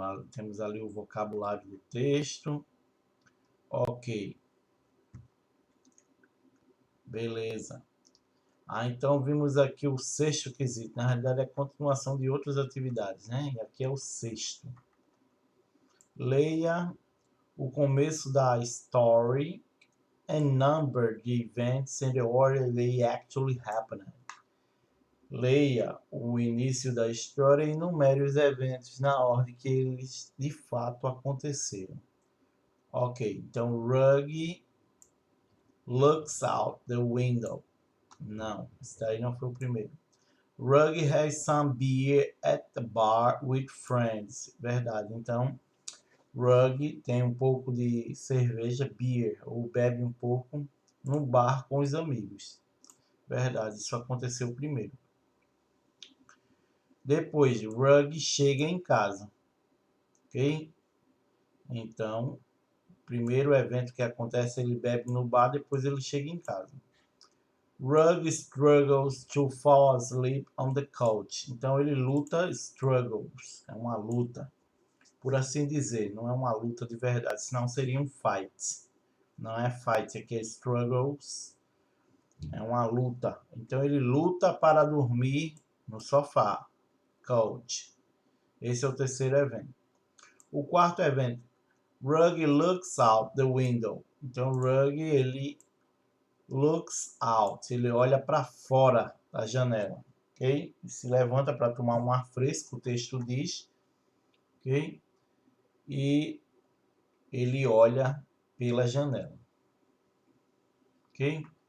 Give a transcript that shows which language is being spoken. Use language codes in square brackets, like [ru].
[pt] Temos ali o vocabulário do texto, ok, beleza. Então vimos aqui o sexto quesito, na realidade é a continuação de outras atividades, né? E aqui é o sexto. Leia o começo da [en] story and number the events in the order they actually happened. [pt] Leia o início da história e enumere os eventos na ordem que eles de fato aconteceram. Ok, então [en] Ruggy looks out the window. [pt] Não, esse daí não foi o primeiro. [en] Ruggy has some beer at the bar with friends. [pt] Verdade, então Ruggy tem um pouco de cerveja, beer, ou bebe um pouco no bar com os amigos. Verdade, isso aconteceu primeiro. Depois, Ruggy chega em casa, ok? Então, primeiro evento que acontece, ele bebe no bar, depois ele chega em casa. [en] Ruggy struggles to fall asleep on the couch. [pt] Então, ele luta, struggles, é uma luta, por assim dizer, não é uma luta de verdade, senão seria um fight. Não é fight, aqui é struggles, é uma luta. Então, ele luta para dormir no sofá, couch. Esse é o terceiro evento. O quarto evento, [en] Ruggy looks out the window. [pt] Então, Ruggy, ele [en] looks out, [pt] ele olha para fora da janela, ok? E se levanta para tomar um ar fresco, o texto diz, ok? E ele olha pela janela, ok?